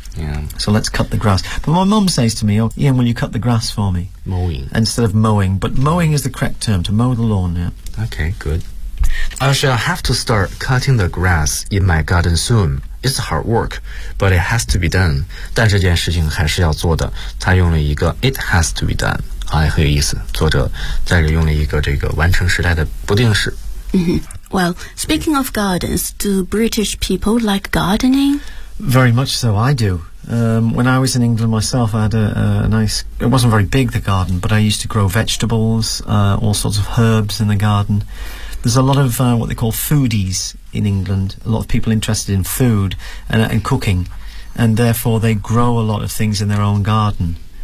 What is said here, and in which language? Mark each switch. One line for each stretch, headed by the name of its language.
English: Yeah. So let's cut the grass. But my mum says to me, oh, Ian, will you cut the grass for me? Mowing. Instead of mowing. But mowing is the correct term, to mow the lawn, yeah. Okay, good. I shall have to start cutting the grass in my garden soon. It's hard work, but it has to be done.
Chinese: 但这件事情还是要做的。他用了一个
English: it has to be done.
Chinese: 好，也很有意思。作者在这用了一个这个完成时态的不定式。
English: Well, speaking of gardens, do British people like gardening? Very much so, I do. When I was in England myself, I had a nice... It wasn't very big, the garden, but I used to grow vegetables, all sorts of herbs in the garden. There's a lot of what they call foodies in England, a lot of people interested in food and cooking, and therefore they grow a lot of things in their own garden.